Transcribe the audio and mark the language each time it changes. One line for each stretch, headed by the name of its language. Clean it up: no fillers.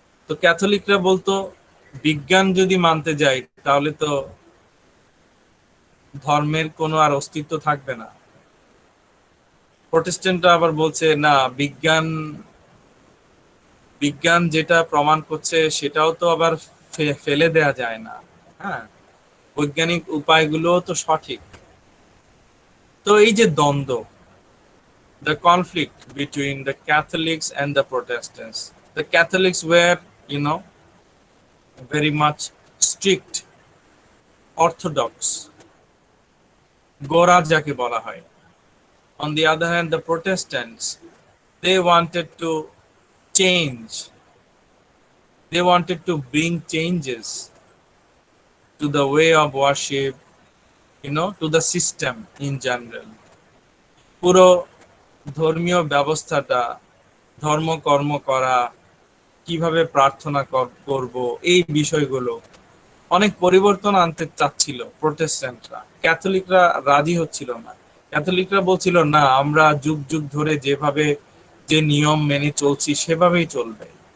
Bangla: তো ক্যাথলিকরা বলতো বিজ্ঞান যদি মানতে যাই তাহলে তো ধর্মের কোনো আর অস্তিত্ব থাকবে না। প্রোটেস্ট্যান্টরা আবার বলছে না, বিজ্ঞান বিজ্ঞান যেটা প্রমাণ করছে সেটাও তো আবার ফেলে দেয়া যায় না। হ্যাঁ, বৈজ্ঞানিক উপায়গুলো তো সঠিক। তো এই যে দ্বন্দ্ব,
English: the conflict between the Catholics and the Protestants. The Catholics were, very much strict, orthodox,
Bangla: গোরা যাকে বলা হয়।
English: On the other hand, the Protestants, they wanted to change. They wanted to bring changes to the way of worship, to the system in general.
Bangla: পুরো ধর্মীয় ব্যবস্থাটা, ধর্মকর্ম করা, কিভাবে প্রার্থনা করব, এই বিষয়গুলো অনেক পরিবর্তন আনতে চাচ্ছিল প্রোটেস্ট্যান্টরা। ক্যাথলিকরা রাজি হচ্ছিল না। ক্যাথলিকরা বলছিল না, আমরা যুগ যুগ ধরে যেভাবে যে নিয়ম মেনে চলছি সেভাবেই চলবে।